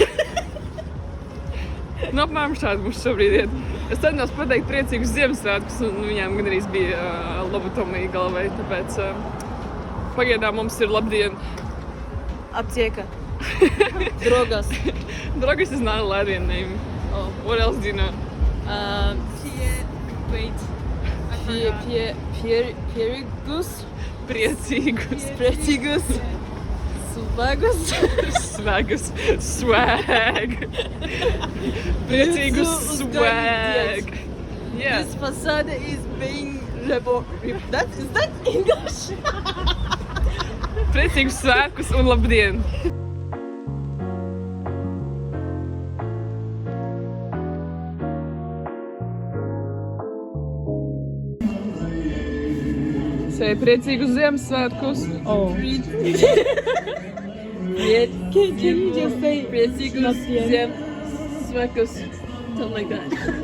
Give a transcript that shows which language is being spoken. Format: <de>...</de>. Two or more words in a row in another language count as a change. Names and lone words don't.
<lv>Apmēram šādi mums šobrīd iet. Es centos pateikt priecīgus Ziemassvētkus, un viņām gan arī bija lobotomija galvai, tāpēc pagaidām mums ir labdien. Aptieka. Drogas.</lv> <en>Drogas is not a Latvian name. Oh, what else do you know?</en> <lv>Pierīgus. Priecīgus. Priecīgus. Svagus. Svagus. Swag. Priecīgus swag. Yeah.</lv> <en>This facade is being is that English?</en> <lv>Priecīgus svētkus un labdien! Sei priecīgus Ziemassvētkus!</lv> <en>Oh. Can you just say</en> <lv>Priecīgus Labdien? Ziemassvētkus!</lv> <en>Something like that.</en>